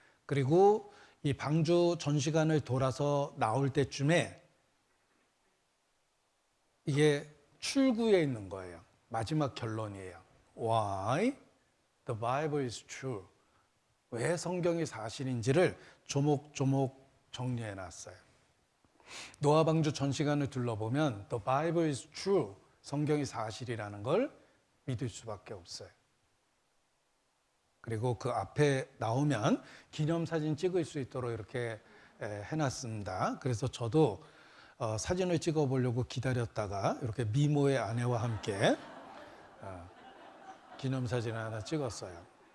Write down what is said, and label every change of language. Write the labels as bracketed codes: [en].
[ko] 그리고 이 방주 전시관을 돌아서 나올 때쯤에 이게 출구에 있는 거예요. 마지막 결론이에요. [en] Why the Bible is true. [ko] 왜 성경이 사실인지를 조목조목 정리해 놨어요. 노아방주 전시관을 둘러보면 [en] The Bible is true. [ko] 성경이 사실이라는 걸 믿을 수밖에 없어요. 그리고 그 앞에 나오면 기념사진 찍을 수 있도록 이렇게 해놨습니다. 그래서 저도 사진을 찍어보려고 기다렸다가 이렇게 미모의 아내와 함께 기념사진을 하나 찍었어요.